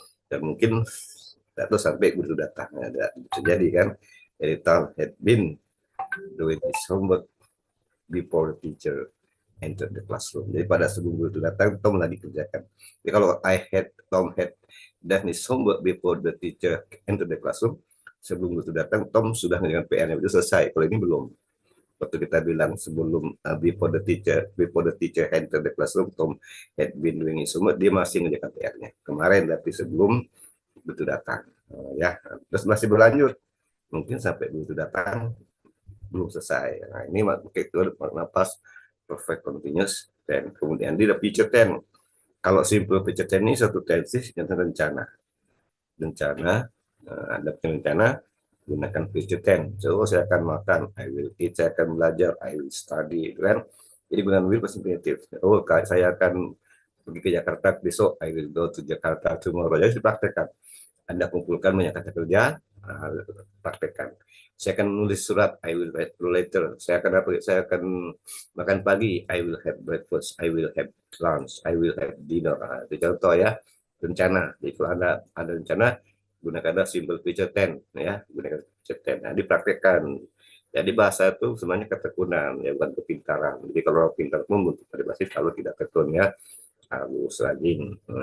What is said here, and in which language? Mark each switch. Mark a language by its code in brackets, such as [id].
[id] Dan mungkin atau sampai guru datang. Ada terjadi kan. Jadi [en] Tom had been doing his homework before the teacher enter the classroom. [id] Jadi pada sebelum guru itu datang, Tom lagi kerjakan. Jadi kalau [en] Tom had done his homework before the teacher enter the classroom, [id] sebelum guru itu datang, Tom sudah mengerjakan PR-nya itu selesai. Kalau ini belum. Waktu kita bilang sebelum [en] before the teacher enter the classroom, Tom had been doing his homework, [id] dia masih mengerjakan PR-nya. Kemarin, tapi sebelum guru itu datang. Ya, terus masih berlanjut. Mungkin sampai guru itu datang belum selesai. Nah, ini itu makna past perfect continuous tense. Kemudian di future tense. Kalau simple future tense ini satu tenses yang rencana. Ada rencana, gunakan future tense. So, saya akan makan, [en] I will eat, [id] saya akan belajar, [en] I will study, [id] kan? Jadi dengan will pasti infinitive. Oh, saya akan pergi ke Jakarta besok, [en] I will go to Jakarta tomorrow. [id] Jadi dipraktekkan. Anda kumpulkan banyak kata kerja, praktekkan. Saya akan menulis surat, [en] I will write later. [id] Saya akan makan pagi, [en] I will have breakfast, I will have lunch, I will have dinner. [id] Nah, itu contoh ya, rencana. Jadi kalau Anda ada rencana, gunakanlah simple future tense ya, gunakan future tense. Nah, dipraktekkan. Jadi bahasa itu sebenarnya ketekunan, ya bukan kepintaran. Jadi kalau pintar pun untuk bahasa kalau tidak tekun ya, harus rajin.